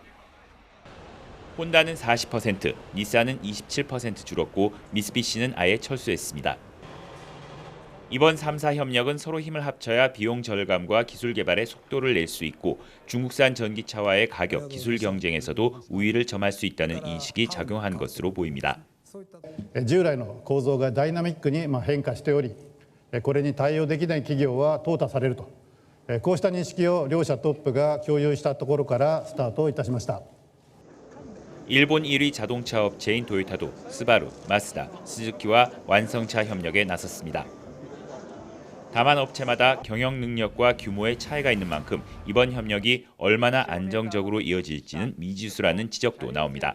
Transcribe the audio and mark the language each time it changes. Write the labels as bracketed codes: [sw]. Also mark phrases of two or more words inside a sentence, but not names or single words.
[ko] 혼다는 40%, 닛산은 27% 줄었고 미쓰비시는 아예 철수했습니다. 이번 3사 협력은 서로 힘을 합쳐야 비용 절감과 기술 개발에 속도를 낼 수 있고 중국산 전기차와의 가격, 기술 경쟁에서도 우위를 점할 수 있다는 인식이 작용한 것으로 보입니다. [ja] 従来の構造がダイナミックに変化しており、これに対応できない企業は淘汰されると、こうした認識を両社トップが共有したところからスタートいたしました。 [ko] 일본 1위 자동차 업체인 도요타도 스바루, 마쓰다, 스즈키와 완성차 협력에 나섰습니다. 다만 업체마다 경영 능력과 규모의 차이가 있는 만큼 이번 협력이 얼마나 안정적으로 이어질지는 미지수라는 지적도 나옵니다.